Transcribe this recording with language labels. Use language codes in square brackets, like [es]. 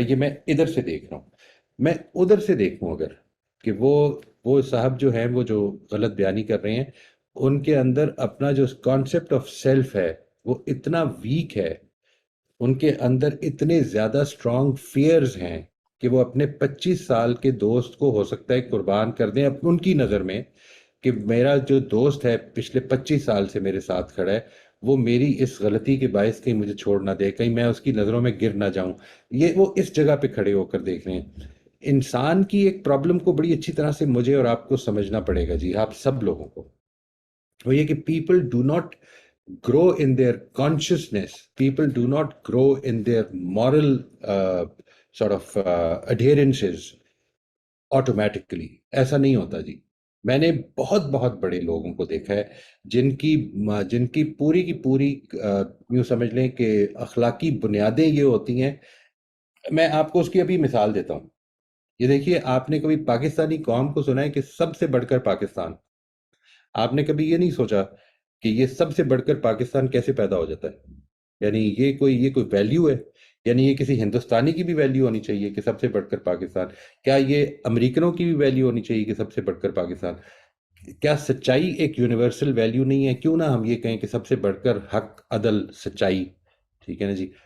[ur] یہ میں ادھر سے دیکھ رہا ہوں. میں ادھر سے دیکھوں اگر کہ وہ صاحب جو ہیں وہ جو غلط بیانی کر رہے ہیں، ان کے اندر اپنا جو کانسیپٹ آف سیلف ہے وہ اتنا ویک ہے، ان کے اندر اتنے زیادہ اسٹرانگ فیئرز ہیں کہ وہ اپنے 25 سال کے دوست کو ہو سکتا ہے قربان کر دیں ان کی نظر میں، کہ میرا جو دوست ہے پچھلے 25 سال سے میرے ساتھ کھڑا ہے وہ میری اس غلطی کے باعث کہیں مجھے چھوڑ نہ دے، کہیں میں اس کی نظروں میں گر نہ جاؤں. یہ وہ اس جگہ پہ کھڑے ہو کر دیکھ رہے ہیں. انسان کی ایک پرابلم کو بڑی اچھی طرح سے مجھے اور آپ کو سمجھنا پڑے گا جی، آپ سب لوگوں کو. وہ یہ کہ [en] People do not grow in their consciousness, people do not grow in their moral sort of adherences automatically. [ur] ایسا نہیں ہوتا جی. میں نے بہت بہت بڑے لوگوں کو دیکھا ہے جن کی پوری کی پوری یوں سمجھ لیں کہ اخلاقی بنیادیں یہ ہوتی ہیں. میں آپ کو اس کی ابھی مثال دیتا ہوں. یہ دیکھیے، آپ نے کبھی پاکستانی قوم کو سنا ہے کہ سب سے بڑھ کر پاکستان؟ آپ نے کبھی یہ نہیں سوچا کہ یہ سب سے بڑھ کر پاکستان کیسے پیدا ہو جاتا ہے؟ یعنی یہ کوئی ویلیو ہے؟ یعنی یہ کسی ہندوستانی کی بھی ویلیو ہونی چاہیے کہ سب سے بڑھ کر پاکستان؟ کیا یہ امریکنوں کی بھی ویلیو ہونی چاہیے کہ سب سے بڑھ کر پاکستان؟ کیا سچائی ایک یونیورسل ویلیو نہیں ہے؟ کیوں نہ ہم یہ کہیں کہ سب سے بڑھ کر حق، عدل، سچائی. ٹھیک ہے نا جی.